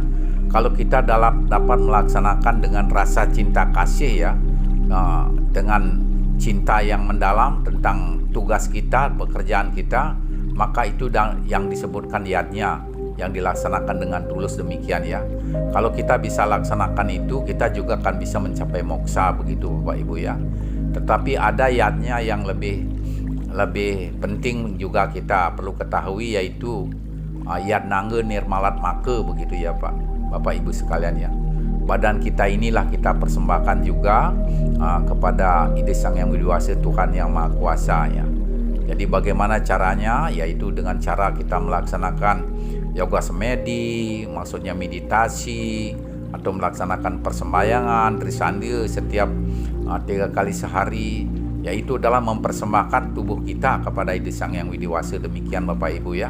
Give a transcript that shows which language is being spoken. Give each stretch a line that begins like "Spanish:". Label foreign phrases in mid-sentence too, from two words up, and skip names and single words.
Indonesian: Kalau kita dapat melaksanakan dengan rasa cinta kasih ya, dengan cinta yang mendalam tentang tugas kita, pekerjaan kita, maka itu yang disebutkan yatnya, yang dilaksanakan dengan tulus, demikian ya. Kalau kita bisa laksanakan itu, kita juga akan bisa mencapai moksa, begitu Bapak Ibu ya. Tetapi ada yatnya yang lebih penting juga kita perlu ketahui, yaitu
Sanskrit: yat nangge nirmalat make,
Indonesian: begitu ya Bapak Ibu sekalian ya. Badan kita inilah kita persembahkan juga kepada Ide Sang Yang Widiwasa, Tuhan Yang Maha Kuasa ya. Jadi bagaimana caranya? Yaitu dengan cara kita melaksanakan yoga semedi, maksudnya meditasi, atau melaksanakan persembahyangan trisandi setiap 3 kali sehari, yaitu dalam mempersembahkan tubuh kita kepada Ide Sang Yang Widiwasa, demikian Bapak Ibu ya.